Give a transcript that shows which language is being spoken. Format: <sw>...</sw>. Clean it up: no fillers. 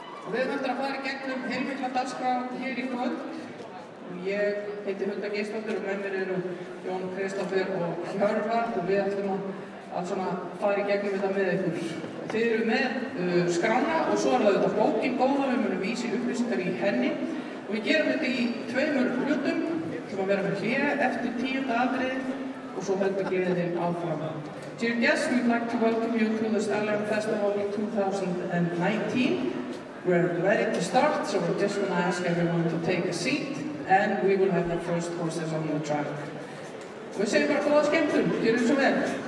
<is>Við höfum eftir að fara í gegnum heilmikla dagskrá hér í kvöld. Ég heiti Hulda Geirsdóttir og með mér eru Jón Kristófer og Hjörvar og við ætlum að fara í gegnum þetta með ykkur. Þið eru með skrána og svo er það þetta bókin góða, við munum vísa í upplýsingar í henni og við gerum þetta í tveimur hlutum sem að vera með hlé eftir 10. atriði og svo heldur gleðin áfram.</is> <en>Dear guests, we'd like to welcome you to the Stellar Festival 2019. We're ready to start, so we're just going to ask everyone to take a seat and we will have the first horses on the track.</en> <is>Við segjum bara góða skemmtun, gjörum svo vel!</is>